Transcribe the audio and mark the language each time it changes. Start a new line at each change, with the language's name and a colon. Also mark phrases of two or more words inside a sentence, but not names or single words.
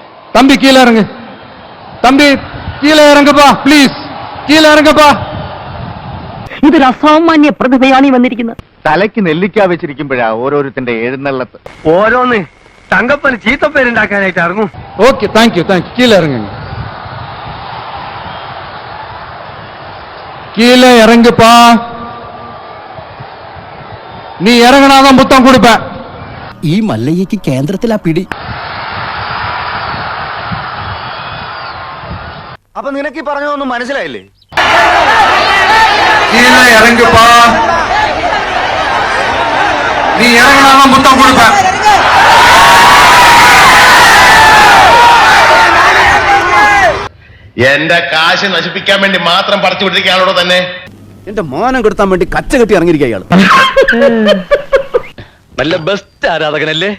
Tamil: தம்பி கீழே இறங்கு, தம்பி கீழே இறங்குப்பா, ப்ளீஸ் கீழே இறங்குப்பா.
Malayalam: ഇതൊരു അസാമാന്യ പ്രതിഭയാണ് ഈ വന്നിരിക്കുന്നത്. തലയ്ക്ക് നെല്ലിക്ക വെച്ചിരിക്കുമ്പോഴാ ഓരോരുത്തന്റെ എഴുന്നള്ളത്ത്. ഓരോന്ന് തങ്കപ്പന് ചീത്തപ്പേരുണ്ടാക്കാനായിട്ട് ഇറങ്ങും.
English: okay, thank you thank you.
Tamil: கீழே இறங்குங்க, கீழே இறங்குப்பா. நீ இறங்கினாதான் புத்தம் கொடுப்பேன்.
Malayalam: ഈ മല്ലയ്യക്ക് കേന്ദ്രത്തിലാ പിടി. അപ്പൊ നിനക്ക് ഈ പറഞ്ഞതൊന്നും മനസ്സിലായില്ലേ?
Tamil: கீழே இறங்குப்பா. நீ இறங்கினாதான் புத்தம் கொடுப்பேன்.
Malayalam: എന്റെ കാശ് നശിപ്പിക്കാൻ വേണ്ടി മാത്രം പറിച്ചു വിട്ടിരിക്കുകയാണോ തന്നെ? എന്റെ മാനം കെടുത്താൻ വേണ്ടി കച്ച കെട്ടി ഇറങ്ങിയിരിക്കുക അയാൾ. നല്ല ബെസ്റ്റ് ആരാധകനല്ലേ?